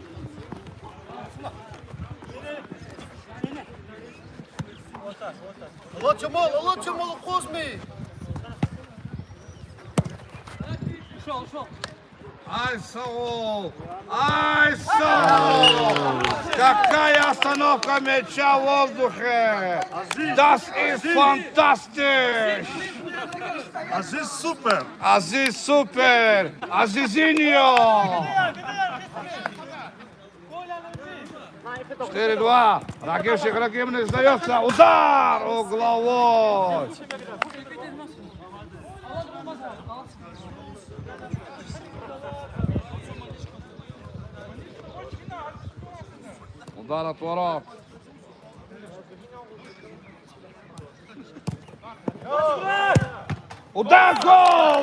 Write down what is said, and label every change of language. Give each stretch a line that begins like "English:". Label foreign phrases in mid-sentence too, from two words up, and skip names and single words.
Arabic: الله جمال قزمي
Russian: Ай, Саул! Ай, Саул! Какая остановка мяча в воздухе!
German: Das ist fantastisch! Aziz super. Aziz super! Azizinho! 4-2.
Russian: Ракевщик Раким не сдается. Удар угловой. Удар от ворот. Удар, гол!